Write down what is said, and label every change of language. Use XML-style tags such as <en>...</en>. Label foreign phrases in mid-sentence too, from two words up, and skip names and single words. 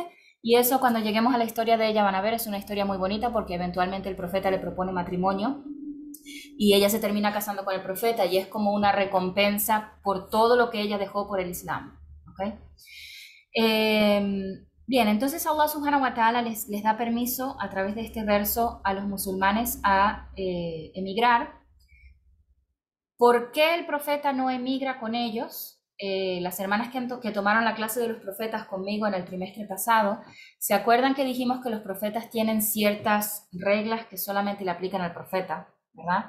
<es>Y eso cuando lleguemos a la historia de ella van a ver, es una historia muy bonita porque eventualmente el profeta le propone matrimonio y ella se termina casando con el profeta y es como una recompensa por todo lo que ella dejó por el Islam. ¿Okay? Bien, entonces Allah</es> <ar>سبحانه وتعالى</ar> <es>les da permiso a través de este verso a los musulmanes a emigrar. ¿Por qué el profeta no emigra con ellos? Las hermanas que tomaron la clase de los profetas conmigo en el trimestre pasado, ¿se acuerdan que dijimos que los profetas tienen ciertas reglas que solamente le aplican al profeta, ¿verdad?</es>